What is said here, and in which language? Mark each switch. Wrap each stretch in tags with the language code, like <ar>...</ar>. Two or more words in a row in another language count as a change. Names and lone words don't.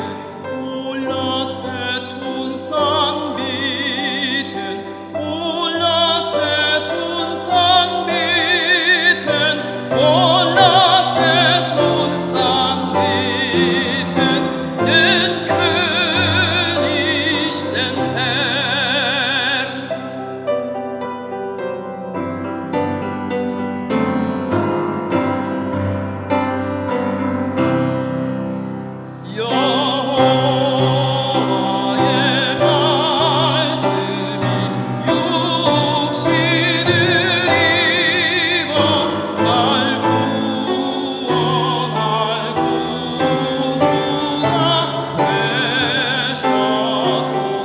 <de>O lasset uns anbeten, o lasset uns anbeten, o lasset uns anbeten, den König, den Herrn.</de> <ko>여호와의 말씀이 육신을 입어 날 구원할 구주가 되셨도다.</ko>